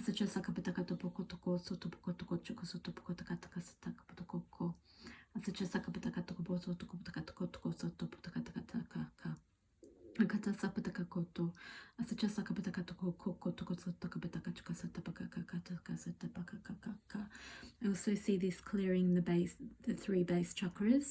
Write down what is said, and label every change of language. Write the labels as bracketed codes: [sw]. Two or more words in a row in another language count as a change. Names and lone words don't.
[en] Asacha sakapataka topoko toko sotopoko toko choko sotopoko takataka sataka ko. Asacha sakapataka toko sotopoko toko sotopoko takataka. Akata sapataka koto. Asacha sakapataka toko koko toko sotopaka choko satapaka kakataka satapaka kakaka. I also see this clearing the 3 base chakras.